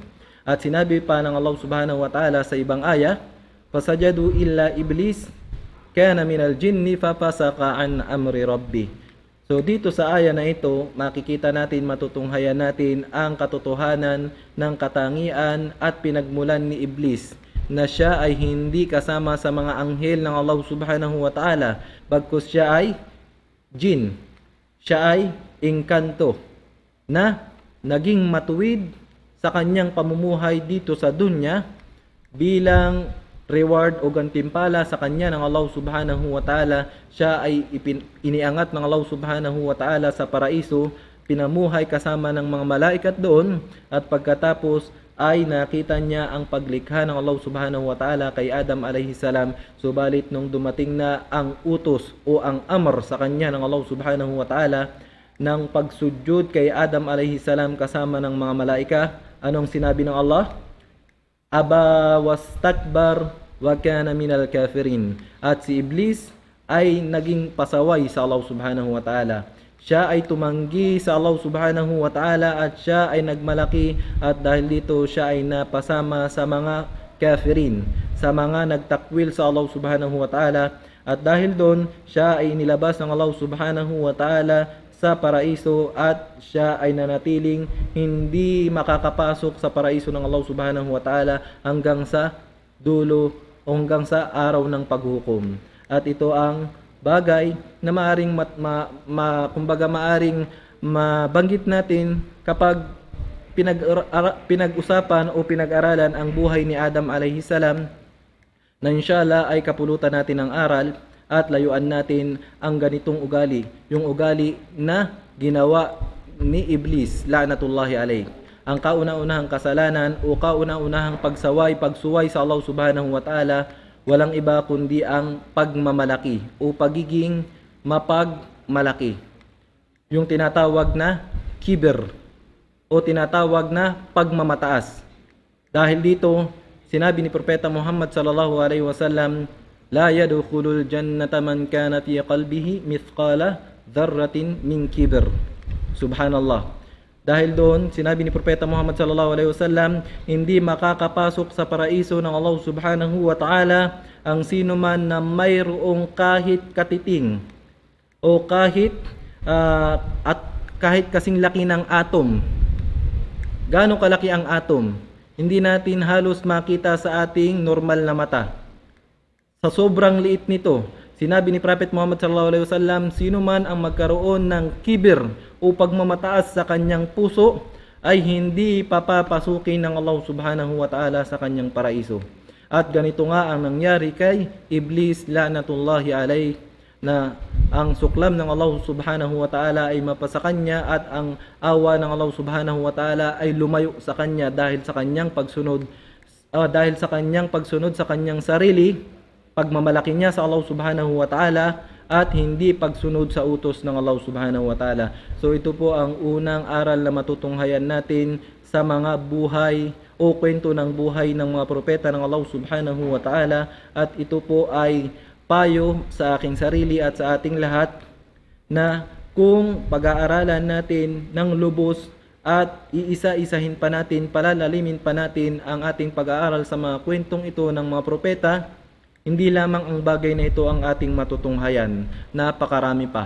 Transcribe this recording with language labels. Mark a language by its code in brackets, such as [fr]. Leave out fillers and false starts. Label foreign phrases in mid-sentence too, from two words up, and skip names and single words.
[tl] At sinabi pa ng Allah [ar] سبحانه وتعالى [tl] sa ibang aya, [ar] فسجدوا إلا إبليس كان من الجن ففسق عن أمر ربي. [tl] So dito sa aya na ito, makikita natin, matutunghayan natin ang katotohanan ng katangian at pinagmulan ni Iblis, na siya ay hindi kasama sa mga anghel ng Allah [ar] سبحانه وتعالى, [tl] bagkus siya ay jin, siya ay engkanto na naging matuwid sa kanyang pamumuhay dito sa dunya bilang reward o gantimpala sa kanya ng Allah [ar] سبحانه وتعالى. [tl] Siya ay iniangat ng Allah [ar] سبحانه وتعالى [tl] sa paraiso, pinamuhay kasama ng mga malaikat doon, at pagkatapos ay nakita niya ang paglikha ng Allah [ar] سبحانه وتعالى [tl] kay Adam [ar] عليه السلام. [tl] Subalit nung dumating na ang utos o ang amr sa kanya ng Allah [ar] سبحانه وتعالى [tl] ng pagsujud kay Adam [ar] عليه السلام [tl] kasama ng mga malaika, anong sinabi ng Allah? [ar] أبى واستكبر وكان من الكافرين. [tl] At si Iblis ay naging pasaway sa Allah [ar] سبحانه وتعالى. [tl] Siya ay tumanggi sa Allah [ar] سبحانه وتعالى [tl] at siya ay nagmalaki, at dahil dito siya ay napasama sa mga kafirin, sa mga nagtakwil sa Allah [ar] سبحانه وتعالى. [tl] At dahil doon siya ay nilabas ng Allah [ar] سبحانه وتعالى [tl] sa paraiso, at siya ay nanatiling hindi makakapasok sa paraiso ng Allah [ar] سبحانه وتعالى [tl] hanggang sa dulo o hanggang sa araw ng paghukom. At ito ang bagay na maaring maaring mabanggit natin kapag pinag-usapan o pinag-aralan ang buhay ni Adam [ar] عليه السلام, [tl] na inshallah ay kapulutan natin ng aral at layuan natin ang ganitong ugali, yung ugali na ginawa ni Iblis [ar] لعنة الله عليه. [tl] Ang kauna-unahang kasalanan o kauna-unahang pagsuway sa Allah [ar] سبحانه وتعالى [tl] walang iba kundi ang pagmamalaki o pagiging mapagmalaki. Yung tinatawag na kibir o tinatawag na pagmamataas. Dahil dito, sinabi ni Propeta Muhammad [ar] صلى الله عليه وسلم، لا يدخل الجنة من كان في قلبه مثقال ذرة من كبر. Subhanallah. [tl] Dahil doon, sinabi ni Propeta Muhammad [ar] صلى الله عليه وسلم, [tl] hindi makakapasok sa paraiso ng Allah [ar] سبحانه وتعالى [tl] ang sino man na mayroong kahit katiting o kahit kasing laki ng atom. Gaano kalaki ang atom? Hindi natin halos makita sa ating normal na mata. Sa sobrang liit nito, sinabi ni Prophet Muhammad [ar] صلى الله عليه وسلم, [tl] sino man ang magkaroon ng kibir o pagmamataas sa kanyang puso ay hindi papapasukin ng Allah [ar] سبحانه وتعالى [tl] sa kanyang paraiso. At ganito nga ang nangyari kay Iblis [ar] لعنة الله عليه, [tl] na ang suklam ng Allah [ar] سبحانه وتعالى [tl] ay mapasa kanya at ang awa ng Allah [ar] سبحانه وتعالى [tl] ay lumayo sa kanya dahil sa kanyang pagsunod sa kanyang sarili, pagmamalaki niya sa Allah [ar] سبحانه وتعالى [tl] at hindi pagsunod sa utos ng Allah [ar] سبحانه وتعالى. [tl] So ito po ang unang aral na matutunghayan natin sa mga buhay o kwento ng buhay ng mga propeta ng Allah [ar] سبحانه وتعالى, [tl] at ito po ay payo sa aking sarili at sa ating lahat na kung pag-aaralan natin ng lubos at iisa-isahin pa natin, palalalimin pa natin ang ating pag-aaral sa mga kwentong ito ng mga propeta, hindi lamang ang bagay na ito ang ating matutunghayan, napakarami pa.